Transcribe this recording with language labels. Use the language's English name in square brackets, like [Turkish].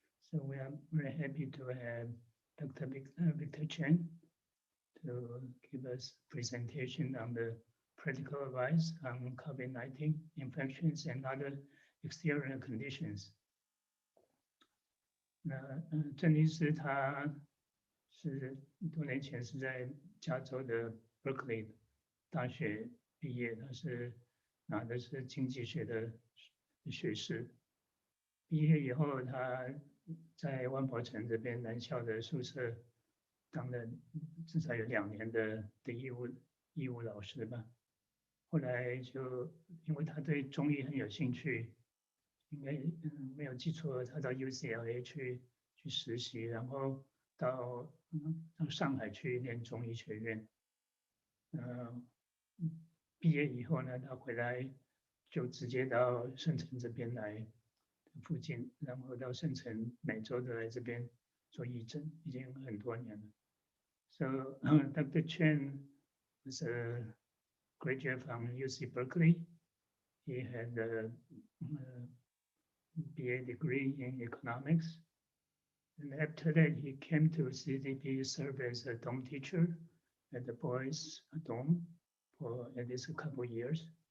[English] So we are very happy to have Dr. Vic Cheng to give us presentation on the practical advice on COVID-19 infections and other exterior conditions. [Chinese] 那郑医师他是多年前是在加州的 Berkeley 大学毕业，他是拿的是经济学的学士。毕业以后，他在万博城这边南校的宿舍当了至少有2年的义务老师吧。后来就因为他对中医很有兴趣，应该没有记错，他到 UCLA 去实习，然后到上海去念中医学院。毕业以后呢，他回来就直接到圣城这边来附近，然后到圣城每周都来这边做义诊，已经很多年了。 [English] So Dr. Chen was a graduate from UC Berkeley. He had a BA degree in economics. And after that, he came to CDP, served as a dorm teacher at the boys' dorm for at least a couple of years.